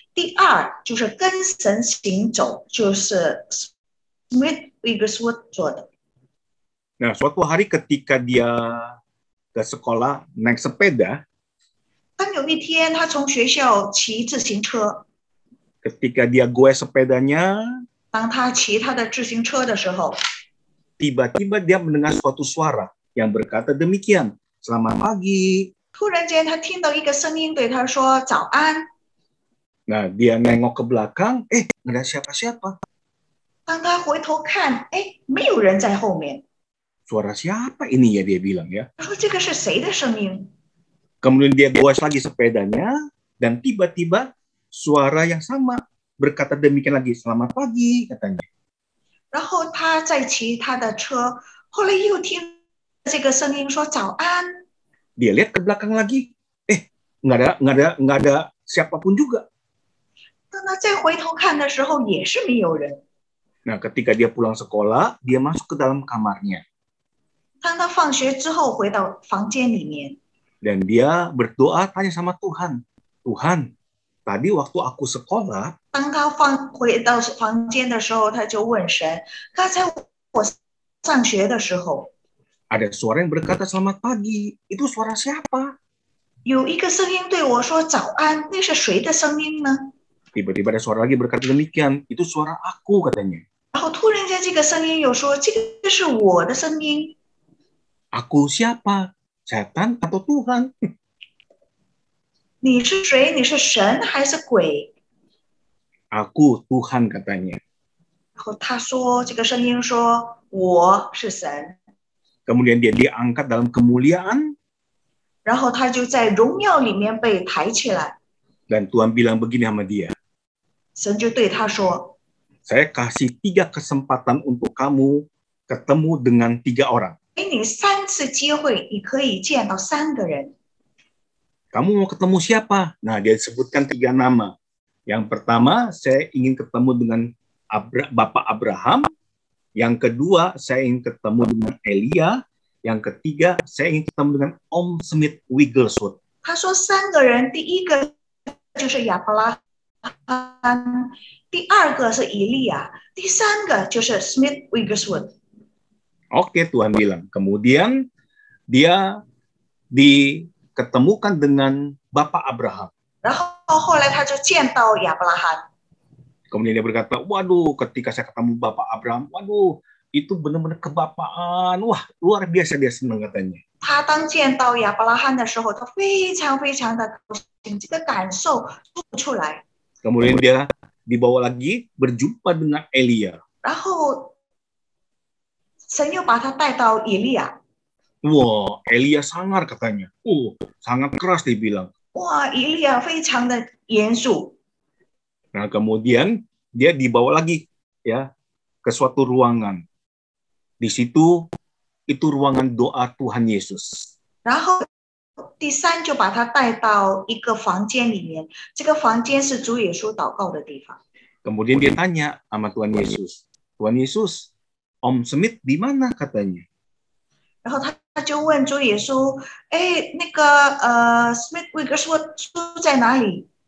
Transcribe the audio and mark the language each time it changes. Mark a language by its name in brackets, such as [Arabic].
[Chinese] 第二就是跟神行走，就是 Smith Wigglesworth 做的。 [Indonesian] Nah, suatu hari ketika dia ke sekolah naik sepeda, [Chinese] 当有一天他从学校骑自行车， [Indonesian] ketika dia goes sepedanya, [Chinese] 当他骑他的自行车的时候， [Indonesian] tiba-tiba dia mendengar suatu suara yang berkata demikian, Selamat pagi. [Chinese] 突然间他听到一个声音对他说早安。 [Indonesian] Nah, dia nengok ke belakang, nggak ada siapa-siapa. [Chinese] 当他回头看，没有人在后面。 [Indonesian] Suara siapa ini ya, dia bilang ya. [Chinese] 他说这个是谁的声音？ [Indonesian] Kemudian dia goes lagi sepedanya, dan tiba-tiba suara yang sama berkata demikian lagi, Selamat pagi, katanya. [Chinese] 然后他再骑他的车，后来又听这个声音说早安。 [Indonesian] Dia lihat ke belakang lagi, nggak ada siapapun juga. [Chinese] 当他再回头看的时候，也是没有人。 [Indonesian] Nah, ketika dia pulang sekolah, dia masuk ke dalam kamarnya. [Chinese] 当他放学之后回到房间里面， [Indonesian] Dan dia berdoa tanya sama Tuhan, Tuhan, tadi waktu aku sekolah, [Chinese] 当他回到房间的时候，他就问神：刚才我上学的时候， [Indonesian] ada suara yang berkata selamat pagi. Itu suara siapa? [Chinese] 有一个声音对我说早安，那是谁的声音呢？ [Indonesian] Tiba-tiba ada suara lagi berkata demikian. Itu suara aku, katanya. [Chinese] 然后突然间这个声音又说这个是我的声音。 [Indonesian] Aku siapa? Setan atau Tuhan? [Chinese] 你是谁？你是神还是鬼？ [Indonesian] Aku Tuhan, katanya. [Chinese] 然后他说这个声音说我是神。 [Indonesian] Kemudian dia diangkat dalam kemuliaan. [Chinese] 然后他就在荣耀里面被抬起来。 [Indonesian] Dan Tuhan bilang begini sama dia. [Chinese] 神就对他说 [Indonesian] Saya kasih 3 kesempatan untuk kamu ketemu dengan 3 orang. [Chinese] 给你3次机会，你可以见到3个人。 [Indonesian] Kamu mau ketemu siapa? Nah, dia sebutkan 3 nama. Yang pertama, saya ingin ketemu dengan Bapak Abraham. Yang kedua, saya ingin ketemu dengan Elia. Yang ketiga, saya ingin ketemu dengan Om Smith Wigglesworth. [Chinese] 他说3个人，第一个就是亚伯拉罕，第二个是以利亚，第3个就是 Smith Wigglesworth。 [Indonesian] Oke, Tuhan bilang. Kemudian dia diketemukan dengan Bapak Abraham. [Chinese] 然后后来他就见到亚伯拉罕。 [Indonesian] Kemudian dia berkata, waduh, ketika saya ketemu Bapak Abraham, waduh, itu benar-benar kebapaan. Wah, luar biasa dia senang, katanya. [Chinese] 他当见到亚伯拉罕的时候，他非常非常的高兴，这个感受说不出来。 [Indonesian] Kemudian dia dibawa lagi berjumpa dengan Elia. [Chinese] 然后神又把他带到以利亚。 [Indonesian] Wah, Elia sangar, katanya. Sangat keras, dia bilang. [Chinese] 哇，以利亚非常的严肃。 [Indonesian] Nah, kemudian dia dibawa lagi ya ke suatu ruangan. Di situ itu ruangan doa Tuhan Yesus. [Chinese] 然后第3就把他带到一个房间里面，这个房间是主耶稣祷告的地方。 [Indonesian] Kemudian dia tanya sama Tuhan Yesus, Tuhan Yesus, Om Smith di mana, katanya? [Chinese] 然后他就问主耶稣，那个Smith Wigglesworth住在哪里？